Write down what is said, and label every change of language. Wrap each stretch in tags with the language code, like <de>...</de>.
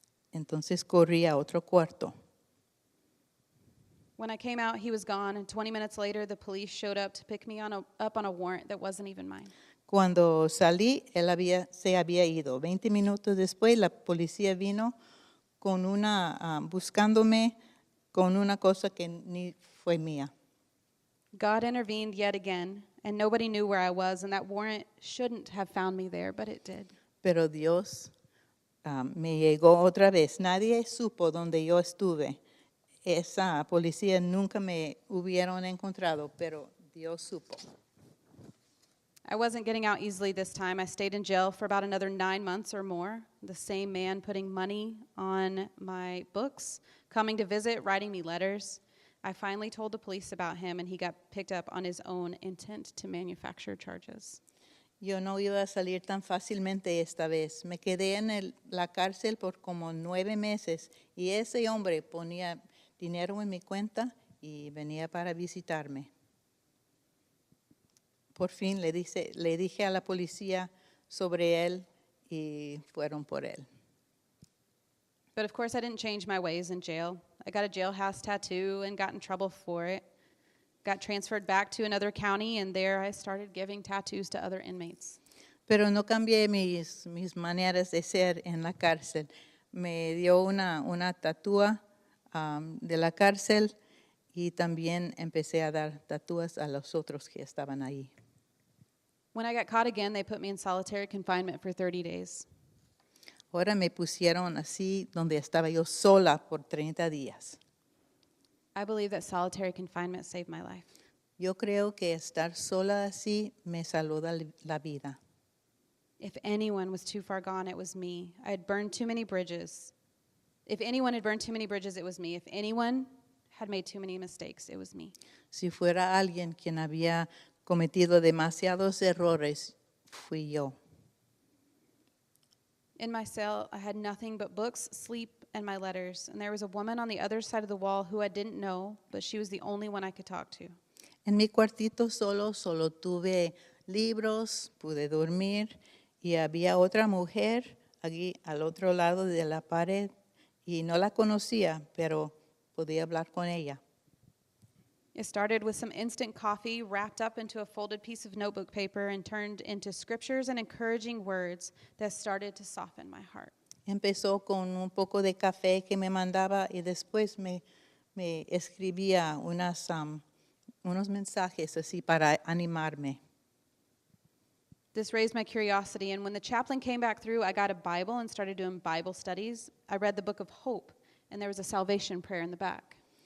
<es>Entonces corrí a otro cuarto.</es> <en>When I came out, he was gone, and 20 minutes later, the police showed up to pick me up on a warrant that wasn't even mine.</en> <es>Cuando salí, él se había ido. 20 minutos después, la policía vino con buscándome con una cosa que ni fue mía.</es> <en>God intervened yet again, and nobody knew where I was, and that warrant shouldn't have found me there, but it did.</en> <es>Pero Dios me llegó otra vez. Nadie supo dónde yo estuve. Esa policía nunca me hubieron encontrado, pero Dios supo.</es> <en>I wasn't getting out easily this time. I stayed in jail for about another 9 months or more. The same man putting money on my books, coming to visit, writing me letters. I finally told the police about him, and he got picked up on his own intent to manufacture charges.</en> <es>Yo no iba a salir tan fácilmente esta vez. Me quedé en la cárcel por como 9 meses y ese hombre ponía dinero en mi cuenta y venía para visitarme. Por fin le dije a la policía sobre él y fueron por él.</es> <en>But of course, I didn't change my ways in jail. I got a jailhouse tattoo and got in trouble for it. Got transferred back to another county, and there I started giving tattoos to other inmates.</en> <es>Pero no cambié mis maneras de ser en la cárcel. Me dio una tatúa de la cárcel y también empecé a dar tatúas a los otros que estaban ahí.</es> <en>When I got caught again, they put me in solitary confinement for 30 days.</en> <es>Ahora me pusieron así donde estaba yo sola por 30 días.</es> <en>I believe that solitary confinement saved my life.</en> <es>Yo creo que estar sola así me saluda la vida.</es> <en>If anyone was too far gone, it was me. I had burned too many bridges. If anyone had burned too many bridges, it was me. If anyone had made too many mistakes, it was me.</en> <es>Si fuera alguien quien había cometido demasiados errores, fui yo.</es> <en>In my cell, I had nothing but books, sleep, and my letters. And there was a woman on the other side of the wall who I didn't know, but she was the only one I could talk to.</en> <es>En mi cuartito solo tuve libros, pude dormir y había otra mujer aquí al otro lado de la pared y no la conocía, pero podía hablar con ella.</es> <en>It started with some instant coffee wrapped up into a folded piece of notebook paper and turned into scriptures and encouraging words that started to soften my heart.</en> <es>Empezó con un poco de café que me mandaba y después me escribía unos mensajes así para animarme.</es> <en>This raised my curiosity, and when the chaplain came back through, I got a Bible and started doing Bible studies. I read the book of Hope, and there was a salvation prayer in the back.</en>